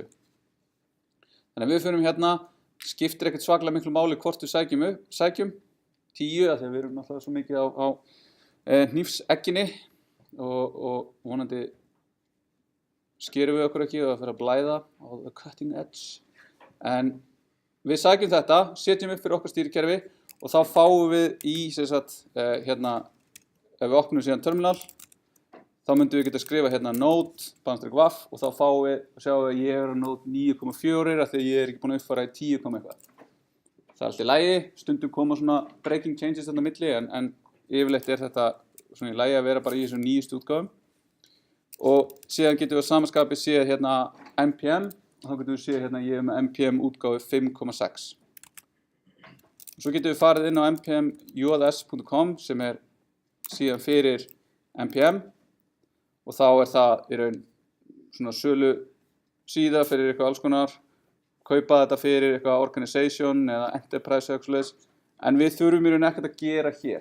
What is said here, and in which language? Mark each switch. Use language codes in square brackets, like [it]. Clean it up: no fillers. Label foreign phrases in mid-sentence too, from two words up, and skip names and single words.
[is] Þannig að við förum hérna, skiptir ekkert svaklega miklu máli hvort við sækjum 10 af því að við erum náttúrulega svo mikið á hnífsegginni og vonandi skerum við okkur ekki og það fyrir að blæða á [en] the cutting edge. [is] En við sækjum þetta, setjum upp fyrir okkar stýrikerfi og þá fáum við í hérna, ef við opnum síðan terminal, þá myndum við geta að skrifa hérna node-waf og þá fáum við, sjáum við að ég á node 9.4 af því að ég ekki búin að uppfæra í 10 eitthvað. Það allt í lagi, stundum koma svona [en] breaking changes [is] þarna á milli en yfirleitt þetta svona í lagi að vera bara í þessum nýjustu útgáfum. Og síðan getum við að samaskapi séð hérna npm og þá getum við séð hérna ég með npm útgáfu 5.6. Svo getum við farið inn á npm.js.com sem síðan fyrir npm og þá það í raun svona sölu síða fyrir eitthvað alls konar, kaupa þetta fyrir eitthvað organization eða enterprise eða eitthvað, en við þurfum í raun ekkert að gera hér.